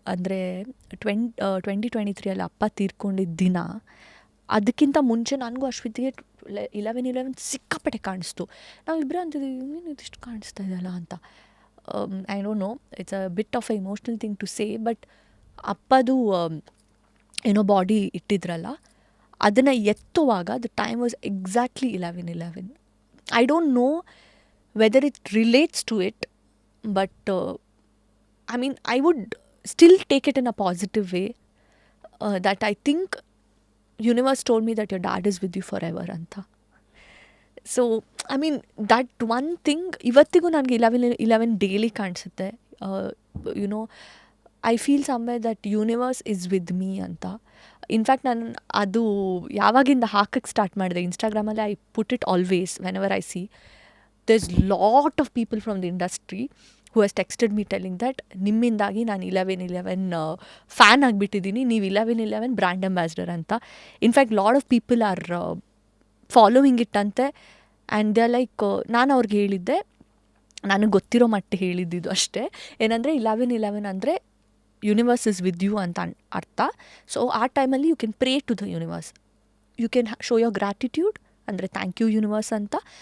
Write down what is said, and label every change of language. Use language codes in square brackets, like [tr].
[kn] ಅಂದರೆ 2023 ಅಪ್ಪ ತೀರ್ಕೊಂಡಿದ್ದ ದಿನ, ಅದಕ್ಕಿಂತ ಮುಂಚೆ ನನಗೂ ಅಶ್ವಿತಿಗೆ 11/11 ಸಿಕ್ಕಾಪಟ್ಟೆ ಕಾಣಿಸ್ತು. ನಾವಿಬ್ಬರೇ ಅಂತಿದ್ದೀವಿ, ಏನು ಇದಿಷ್ಟು ಕಾಣಿಸ್ತಾ ಇದೆಯಲ್ಲ ಅಂತ. [en] I don't know, it's a bit of a emotional thing to say, but [kn] ಅಪ್ಪದು ಏನೋ ಬಾಡಿ ಇಟ್ಟಿದ್ರಲ್ಲ, ಅದನ್ನು ಎತ್ತುವಾಗ [en] The time was exactly 11/11. I don't know whether it relates to it, but I mean, I would still take it in a positive way, that I think universe told me that your dad is with you forever anta. So I mean, that one thing [kn] ivattigu nange [en] 11/11 daily [kn] ಕಾಣಿಸುತ್ತೆ. [en] You know, I feel somewhere that universe is with me anta. [kn] In fact ನಾನು ಅದು ಯಾವಾಗಿಂದ ಹಾಕಕ್ಕೆ start ಮಾಡಿದೆ ಇನ್ಸ್ಟಾಗ್ರಾಮಲ್ಲಿ, [en] I put it always whenever I see. there's lot of people from the industry who has texted me telling that [kn] ನಿಮ್ಮಿಂದಾಗಿ ನಾನು 11/11 fan ಆಗಿಬಿಟ್ಟಿದ್ದೀನಿ, ನೀವು 11/11 brand ambassador ಅಂತ. [en] In fact lot of people are following it ಅಂತೆ. And they are like, [kn] ನಾನು ಅವ್ರಿಗೆ ಹೇಳಿದ್ದೆ, ನನಗೆ ಗೊತ್ತಿರೋ ಮಟ್ಟ ಹೇಳಿದ್ದಿದ್ದು ಅಷ್ಟೇ, ಏನಂದರೆ 11/11 ಅಂದರೆ [en] universe is with you [kn] ಅಂತ ಅರ್ಥ. [en] So ಆ ಟೈಮಲ್ಲಿ you can pray to the universe, you can show your gratitude, ಅಂದರೆ thank you universe ಅಂತ.